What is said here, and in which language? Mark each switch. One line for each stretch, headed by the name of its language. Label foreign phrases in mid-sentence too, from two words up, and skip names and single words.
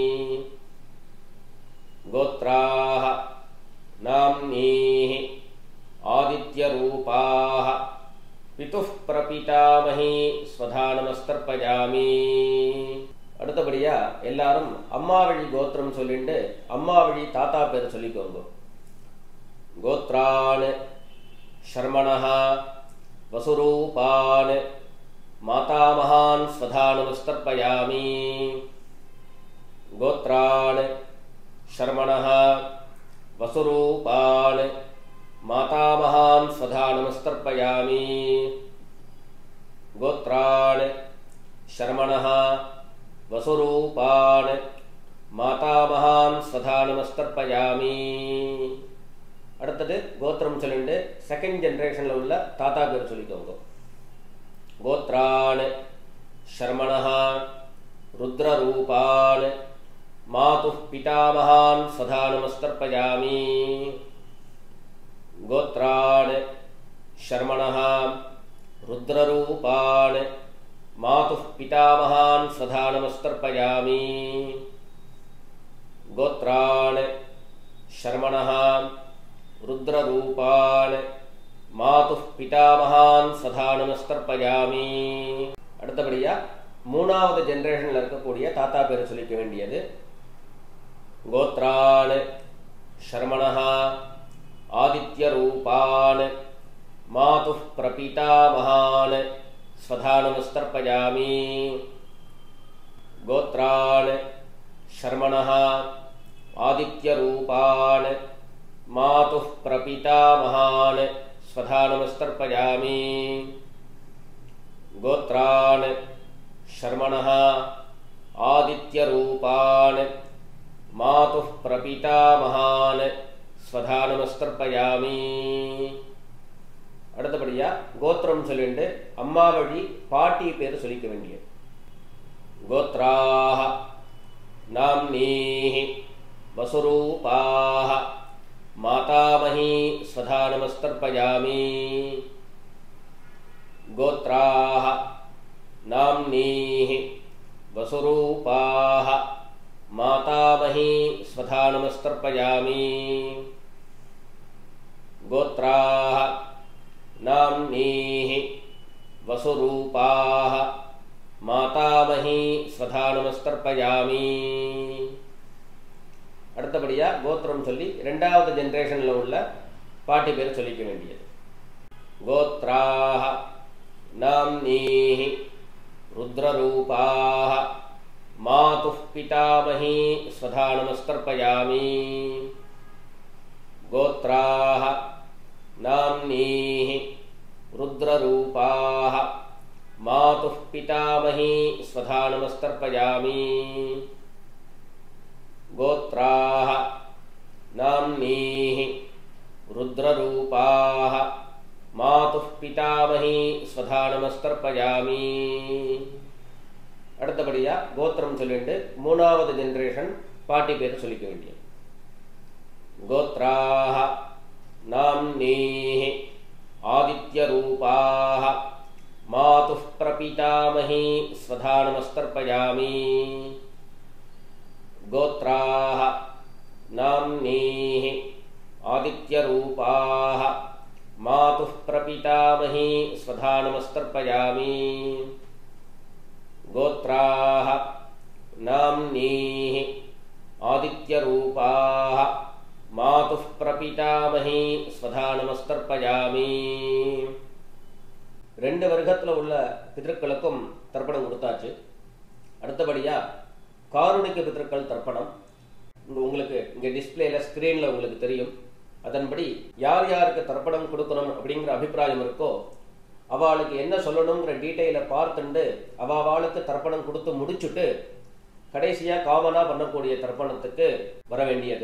Sanskrit: गोत्राः नाम्नीः आदित्यरूपाः पितुः प्रपितामही स्वधा नमस्तर्पयामि
Tamil: அடுத்தபடியா எல்லாரும் அம்மா வழி கோத்திரம் சொல்லிட்டு அம்மா வழி தாத்தா பேர் சொல்லிக்கோங்க.
Sanskrit: கோத்ரான் शर्मणः वसुरूपान् मातामहान् स्वधा नमस्तर्पयामि गोत्रान् शर्मणः वसुरूपान् मातामहान् स्वधा नमस्तर्पयामि गोत्रान् शर्मणः वसुरूपान् मातामहान् स्वधा नमस्तर्पयामि
Tamil: அடுத்தது கோத்திரம் சொல்லிட்டு
English: second generation
Tamil: உள்ள தாத்தா பேர் சொல்லிக்கோங்க.
Sanskrit: கோத்ரான் शर्मणः रुद्ररूपान् मातुः पितामहान् स्वधा नमस्तर्पयामि गोत्रान् शर्मणः रुद्ररूपान् मातुः पितामहान् स्वधा नमस्तर्पयामि गोत्रान् शर्मणः रुद्ररूपान् मातुः पितामहान् स्वधा नमस्तर्पयामि
Tamil: அடுத்தபடியா மூணாவது ஜெனரேஷன்ல இருக்கக்கூடிய தாத்தா பேர் சொல்லிக்க வேண்டியது.
Sanskrit: கோத்ரான் शर्मणः आदित्यरूपान् मातुः प्रपितामहान् स्वधा नमस्तर्पयामि गोत्रान् शर्मणः आदित्यरूपान् मातुः प्रपितामहान् स्वधा नमस्तर्पयामि गोत्रान् शर्मणः आदित्यरूपान् मातुः प्रपितामहान् स्वधा नमस्तर्पयामि
Tamil: அடுத்தபடியா கோத்திரம் சொல்லிட்டு அம்மா வழி பாட்டி பேர் சொல்லிக்க வேண்டியது.
Sanskrit: கோத்ராः नाम्नीः वसुरूपाः मातामही स्वधा नमस्तर्पयामि गोत्राः नाम्नीः वसुरूपाः मातामही स्वधा नमस्तर्पयामि गोत्राः नाम्नीः वसुरूपाः मातामही स्वधा नमस्तर्पयामि
Tamil: அடுத்தபடியா கோத்திரம் சொல்லி இரண்டாவது ஜெனரேஷன்ல உள்ள பாட்டி பேர் சொல்லிக்க வேண்டியது.
Sanskrit: கோத்ராः नाम्नीः रुद्ररूपाः मातुः पितामही स्वधा नमस्तर्पयामि गोत्राः नाम्नीः रुद्ररूपाः मातुः पितामही स्वधा नमस्तर्पयामि गोत्राः नाम्नीः रुद्ररूपाः मातुः पितामही स्वधा नमस्तर्पयामि
Tamil: அடுத்தபடியா கோத்திரம் சொல்லிட்டு மூணாவது ஜெனரேஷன் பாட்டி பேர் சொல்லிக்க வேண்டியது.
Sanskrit: கோத்ராः नाम्नीः आदित्यरूपाः मातुः प्रपितामही स्वधा नमस्तर्पयामि गोत्राः नाम्नीः आदित्यरूपाः मातुः प्रपितामही स्वधा नमस्तर्पयामि गोत्राः नाम्नीः आदित्यरूपाः मातुः प्रपितामही स्वधा नमस्तर्पयामि
Tamil: ரெண்டு வர்க்கத்துல உள்ள பித்ருக்களுக்கும் தர்ப்பணம் கொடுத்தாச்சு. அடுத்தபடியா காருணிக பித்ருக்கள் தர்ப்பணம் உங்களுக்கு இங்க
English: display screen
Tamil: உங்களுக்கு தெரியும். அதன்படி யார் யாருக்கு தர்ப்பணம் கொடுக்கணும் அப்படிங்கிற அபிப்பிராயம் இருக்கோ அவளுக்கு என்ன சொல்லணுங்கிற டீட்டெயிலை பார்த்துட்டு அவளுக்கு தர்ப்பணம் கொடுத்து முடிச்சுட்டு கடைசியா காமனா பண்ணக்கூடிய தர்ப்பணத்துக்கு வர வேண்டியது.